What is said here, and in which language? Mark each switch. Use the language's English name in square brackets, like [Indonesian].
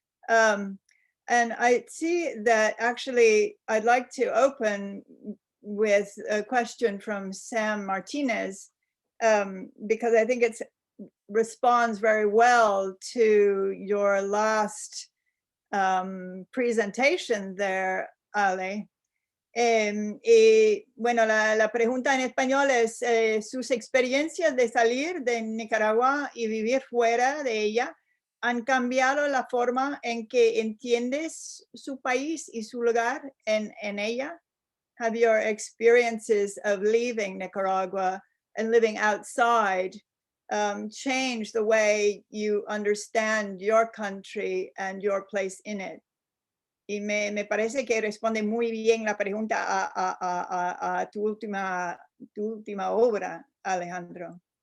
[English] And I see that actually I'd like to open with a question from Sam Martinez, because I think it responds very well to your last presentation there, Ale. [Spanish] Y bueno, la pregunta en español es sus experiencias de salir de Nicaragua y vivir fuera de ella han cambiado la forma en que entiendes su país y su lugar en ella? [English] Have your experiences of leaving Nicaragua and living outside changed the way you understand your country and your place in it? [Spanish] Y me parece que responde muy bien la pregunta a tu última obra, Alejandro.